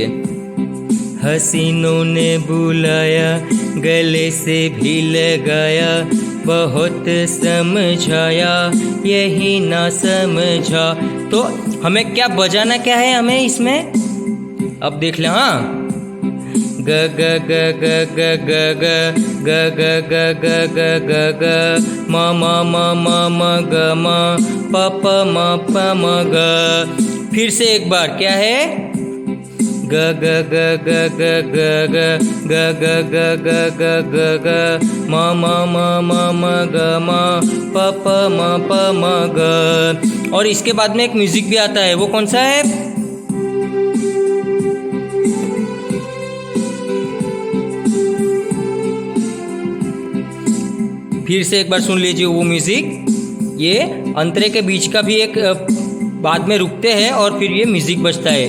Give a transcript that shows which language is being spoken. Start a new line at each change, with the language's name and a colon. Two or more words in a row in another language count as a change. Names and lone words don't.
Hindi: हसीनों ने बुलाया गले से भी लगाया, बहुत समझाया यही ना समझा। तो हमें क्या बजाना क्या है हमें इसमें, अब देख ले। हाँ, ग ग ग ग ग ग ग ग ग ग ग ग ग म म म म म ग म प प म प म ग। फिर से एक बार, क्या है? ग ग ग ग ग ग ग ग ग ग ग ग ग ग म म म म म ग म प प म प म ग। और इसके बाद में एक म्यूजिक भी आता है, वो कौन सा है? फिर से एक बार सुन लीजिए वो म्यूजिक। ये अंतरे के बीच का भी एक बाद में रुकते हैं और फिर ये म्यूजिक बजता है।